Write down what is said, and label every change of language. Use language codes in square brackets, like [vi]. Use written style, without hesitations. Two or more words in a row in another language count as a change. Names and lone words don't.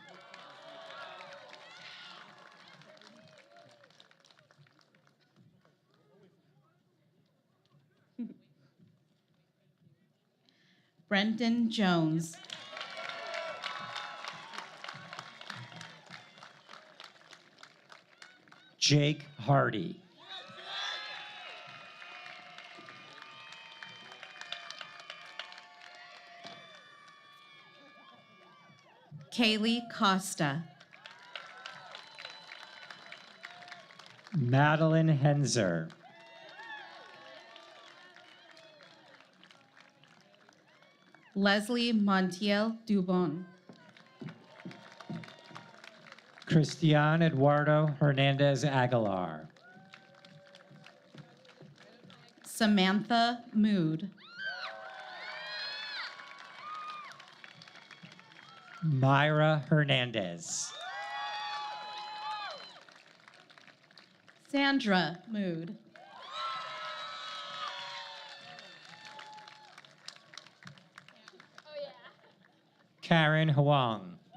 [en] Brenton Jones. Jake Hardy. Kaylee Costa. Madeline Henzer. Leslie Montiel Dubon. Cristian Eduardo Hernandez Aguilar. Samantha Mood. Myra Hernandez. Sandra Mood. Karen Huang.